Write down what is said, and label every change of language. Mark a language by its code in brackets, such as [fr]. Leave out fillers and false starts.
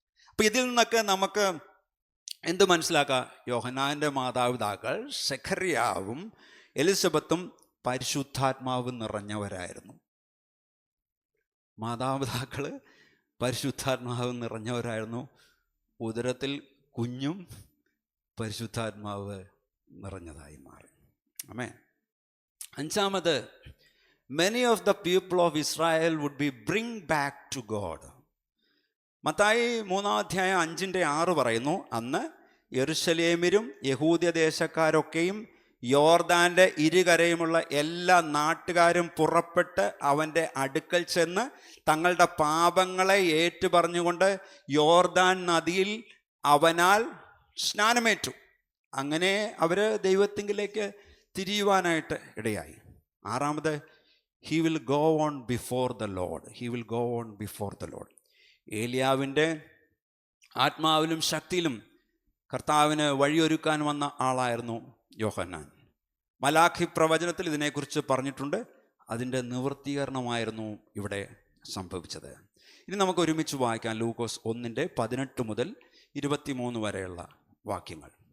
[ml] അപ്പം ഇതിൽ നിന്നൊക്കെ നമുക്ക് എന്ത് മനസ്സിലാക്കാം? യോഹന്നാൻ്റെ മാതാപിതാക്കൾ സെഖര്യാവും എലിസബത്തും പരിശുദ്ധാത്മാവ് നിറഞ്ഞവരായിരുന്നു. മാതാപിതാക്കൾ പരിശുദ്ധാത്മാവ് നിറഞ്ഞവരായിരുന്നു. ഉദരത്തിൽ കുഞ്ഞും പരിശുദ്ധാത്മാവ് നിറഞ്ഞതായി മാറി. ആമേൻ. [en] 5, many of the people of Israel would be bring back to God. [ml] Mathai 3:5-6 പറയുന്നു, അന്ന് യെരുശലേമിലും യഹൂദ്യ ദേശക്കാരൊക്കെയും യോർദാൻ്റെ ഇരുകരയുമുള്ള എല്ലാ നാട്ടുകാരും പുറപ്പെട്ട് അവൻ്റെ അടുക്കൽ ചെന്ന് തങ്ങളുടെ പാപങ്ങളെ ഏറ്റുപറഞ്ഞുകൊണ്ട് യോർദാൻ നദിയിൽ അവനാൽ സ്നാനമേറ്റു. അങ്ങനെ അവർ ദൈവത്തിങ്കിലേക്ക് തിരിയുവാനായിട്ട് ഇടയായി. [en] 6, he will go on before the Lord. He will go on before the Lord. [ml] ഏലിയാവിൻ്റെ ആത്മാവിലും ശക്തിയിലും കർത്താവിന് വഴിയൊരുക്കാൻ വന്ന ആളായിരുന്നു യോഹന്നാൻ. മലാഖി പ്രവചനത്തിൽ ഇതിനെക്കുറിച്ച് പറഞ്ഞിട്ടുണ്ട്. അതിൻ്റെ നിവൃത്തീകരണമായിരുന്നു ഇവിടെ സംഭവിച്ചത്. ഇനി നമുക്ക് ഒരുമിച്ച് വായിക്കാം ലൂക്കോസ് 1:18 മുതൽ 23 വരെയുള്ള വാക്യങ്ങൾ.